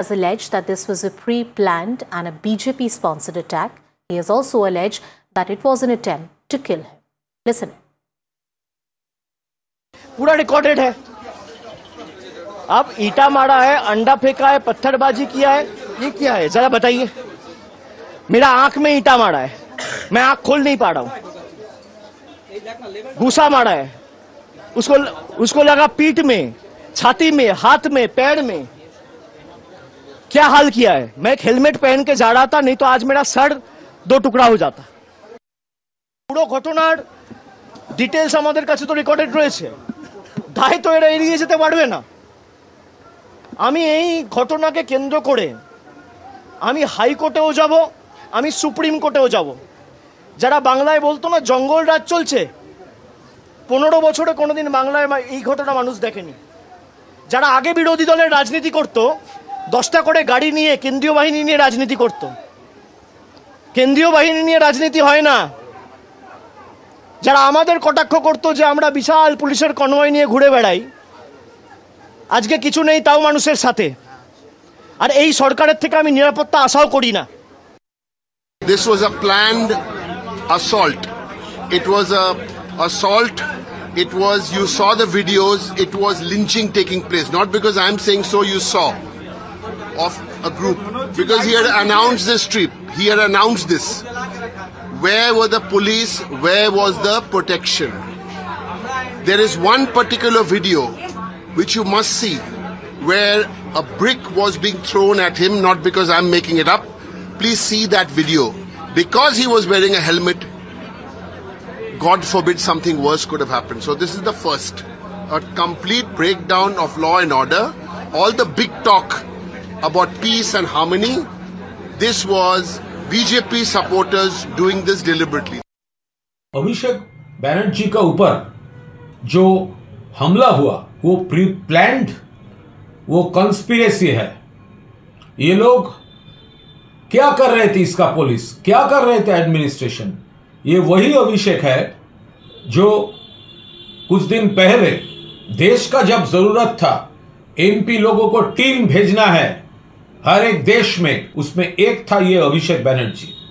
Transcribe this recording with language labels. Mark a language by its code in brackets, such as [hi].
[en] has alleged that this was a pre-planned and a BJP-sponsored attack. He has also alleged that it was an attempt to kill him. Listen. [hi] पूरा recorded है, आप ईटा मारा है, अंडा फेंका है, पत्थरबाजी किया है, ये क्या है जरा बताइए। मेरा आंख में ईटा मारा है, मैं आंख खोल नहीं पा रहा हूं। घूसा मारा है उसको, उसको लगा पीठ में, छाती में, हाथ में, पैर में, क्या हाल किया है। मैं एक हेलमेट पहन के जा रहा था, नहीं तो आज मेरा सर दो टुकड़ा हो जाता। पूरा घटनार डिटेल्स हमारे पास तो रिकॉर्डेड रहे हैं। [bn] দায়িত্ব এরা এড়িয়ে যেতে পারবে না। আমি এই ঘটনাকে কেন্দ্র করে আমি হাইকোর্টেও যাব, আমি সুপ্রিম কোর্টেও যাব। যারা বাংলায় বলতো না জঙ্গল রাজ চলছে, 15 বছরে কোনোদিন বাংলায় এই ঘটনা মানুষ দেখেনি। যারা আগে বিরোধী দলের রাজনীতি করতো, 10টা করে গাড়ি নিয়ে কেন্দ্রীয় বাহিনী নিয়ে রাজনীতি করতো, কেন্দ্রীয় বাহিনী নিয়ে রাজনীতি হয় না। যারা আমাদের কটাক্ষ করতো যে আমরা বিশাল পুলিশের কনভয় নিয়ে ঘুরে বেড়াই, আজকে কিছু নেই তাও মানুষের সাথে। আর এই সরকারের থেকে আমি নিরাপত্তা আশাও করি না। [en] This was a planned assault, it was a assault, it was, you saw the videos, it was lynching taking place, not because I am saying so, you saw of a group, because he had announced this trip, he had announced this. Where were the police? Where was the protection? There is one particular video which you must see, where a brick was being thrown at him, not because I'm making it up. Please see that video. Because he was wearing a helmet, God forbid something worse could have happened. So this is the first, a complete breakdown of law and order. All the big talk about peace and harmony, this was BJP supporters doing this deliberately. [hi] अभिषेक बैनर्जी का ऊपर जो हमला हुआ वो pre planned, वो conspiracy है। ये लोग क्या कर रहे थे, इसका पुलिस क्या कर रहे थे, एडमिनिस्ट्रेशन, ये वही अभिषेक है जो कुछ दिन पहले देश का जब जरूरत था एमपी लोगों को टीम भेजना है हर एक देश में, उसमें एक था ये अभिषेक बैनर्जी।